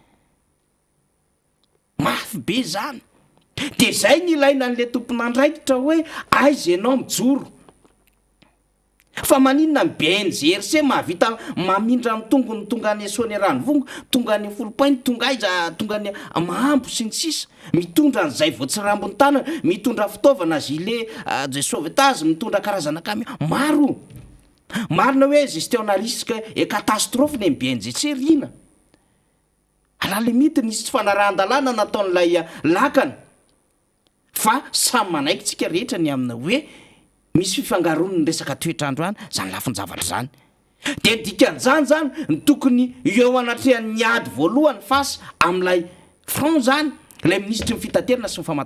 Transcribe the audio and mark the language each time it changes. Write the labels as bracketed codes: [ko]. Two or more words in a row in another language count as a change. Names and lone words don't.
[mg] mafy be zany de zay ny ilaina n'le tompon'andraikitra hoe aiza ianao mijoro fa maninona ny BNGRC mahavita mamindra ny tongony tonga any Soane Ranovongo tonga any Folopainy tonga aiza tonga any Mahambo sy ny sisa mitondra an'izay voatsirambony tanana mitondra fitaovana [fr] gilet de sauvetage [mg] mitondra karazana kamy maro marina hoe [fr] gestion risque et catastrophe [mg] ny BNGRC rina ala limite nisy tsy fanarahan-dalàna nataon'ilay lakana fa samy manaiky tsika rehetra ny amina hoe misy fifangaroany ny resaka toetrandro any zany lafiny zavatra zany de dikan'izany zany ny tokony eo anatrehan'ny ady voalohany fasy amin'ilay front zany lay ministra ny fitaterana sy ny famantarana